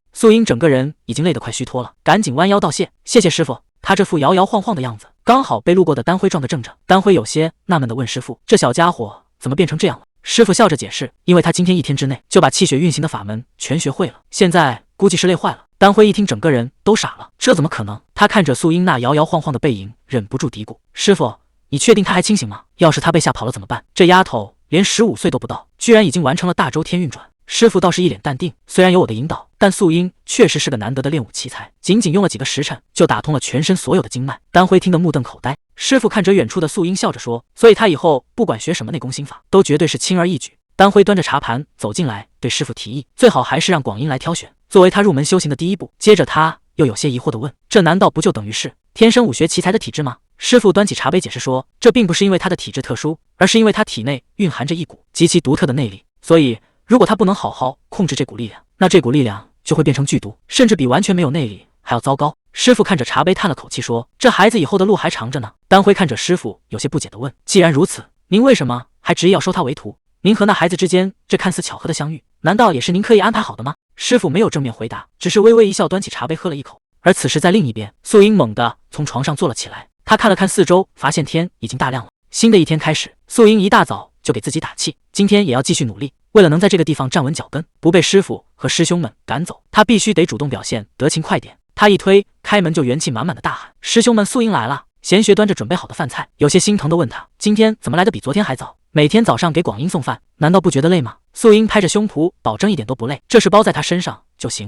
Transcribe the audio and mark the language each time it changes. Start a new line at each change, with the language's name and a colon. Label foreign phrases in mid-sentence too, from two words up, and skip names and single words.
Chinese: 素英整個人已經累得快虛脫了，趕緊彎腰道謝，謝謝師傅。他這副搖搖晃晃的樣子，剛好被路過的丹輝撞得正着。丹輝有些納悶地問師傅，這小家伙怎麼變成這樣了？師傅笑着解釋，因為他今天一天之內就把氣血運行的法門全學會了，現在估計是累壞了。丹輝一聽，整個人都傻了，這怎麼可能？他看着素英那搖搖晃晃的背影，忍不住嘀咕，師傅，你確定他還清醒嗎？要是他被嚇跑了怎麼辦？這丫頭連15歲都不到，居然已經完成了大周天運轉。師傅倒是一臉淡定，雖然有我的引導，但素英確實是個難得的練武奇才，僅僅用了幾個時辰就打通了全身所有的經脈。丹輝聽得目瞪口呆。師傅看着遠處的素英笑着說，所以他以後不管學什麼內功心法，都絕对是輕而易舉。丹輝端着茶盤走進來，對師傅提議，最好還是讓廣英來挑選，作為他入門修行的第一步。接着他又有些疑惑地問，這難道不就等於是天生武學奇才的體質嗎？師傅端起茶杯解釋說，這並不是因為他的體質特殊，而是因為他體內蘊含着一股極其獨特的內力，所以如果他不能好好控制這股力量，那這股力量就會變成劇毒，甚至比完全沒有內力還要糟糕。師傅看着茶杯嘆了口氣說，這孩子以後的路還長着呢。丹輝看着師傅有些不解地問，既然如此，您為什麼還執意要收他為徒？您和那孩子之間這看似巧合的相遇，難道也是您刻意安排好的嗎？師傅沒有正面回答，只是微微一笑，端起茶杯喝了一口。而此時在另一邊，素英猛地從床上坐了起來，她看了看四周，發現天已經大亮了。新的一天開始，素英一大早就給自己打氣，今天也要繼續努力，為了能在這個地方站穩腳跟，不被師傅和師兄們趕走，她必須得主動表現得勤快點。她一推開門就元氣滿滿的大喊，師兄們，素英來了。賢學端着準備好的飯菜，有些心疼地問他，今天怎麼來的比昨天還早？每天早上給廣英送飯，難道不覺得累嗎？素英拍着胸脯保證一點都不累，這事包在他身上就行。